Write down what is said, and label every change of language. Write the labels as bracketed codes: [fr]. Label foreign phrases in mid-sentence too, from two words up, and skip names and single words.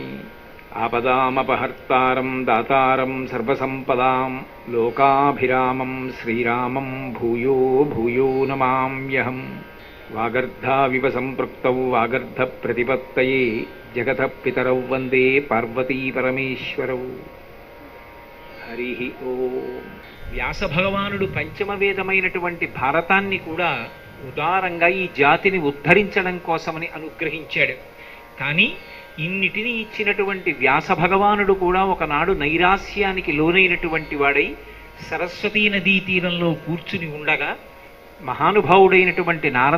[sa] आपदामपहर्तारं दातारं सर्वसम्पदां लोकाभिरामं श्रीरामं भूयो भूयो नमाम्यहं. वागर्धाविव सम्पृक्तौ वागर्धप्रतिपत्तये जगतः पितरौ वन्दे पार्वतीपरमेश्वरौ. హరి ఓం. [te] వ్యాస భగవానుడు పంచమ వేదమైనటువంటి భారతాన్ని కూడా ఉదారంగా ఈ జాతిని ఉద్ధరించడం కోసమని అనుగ్రహించాడు. కానీ ఇన్నిటిని ఇచ్చినటువంటి వ్యాస భగవానుడు కూడా ఒకనాడు నైరాస్యానికి లోనైనటువంటి వాడై సరస్వతీ నదీ తీరంలో కూర్చుని ఉండగా మహానుభావుడైనటువంటి నారద